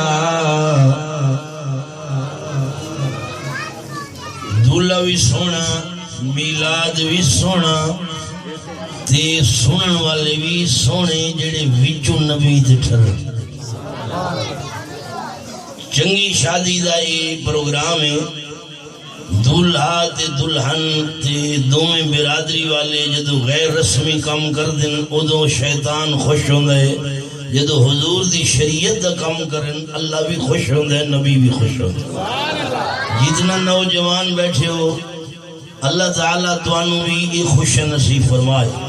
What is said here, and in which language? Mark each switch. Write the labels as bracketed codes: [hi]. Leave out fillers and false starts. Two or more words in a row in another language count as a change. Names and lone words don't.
[pa] دولہ بھی سونا، میلاد بھی سونا، تے سنن والے بھی سونے جڑے وچوں نبی تے ٹھرے. چنگی شادی دا یہ پروگرام ہے. دولہا تے دلہن تے دومیں برادری والے جدو غیر رسمی کام کر دیں ادو شیطان خوش ہوندہ ہے. جدو حضور دی شریعت دا کام کریں اللہ بھی خوش ہوندہ ہے، نبی بھی خوش ہوندہ ہے. جتنا نوجوان بیٹھے ہو اللہ تعالیٰ توانو بھی یہ خوش نصیب فرمائے.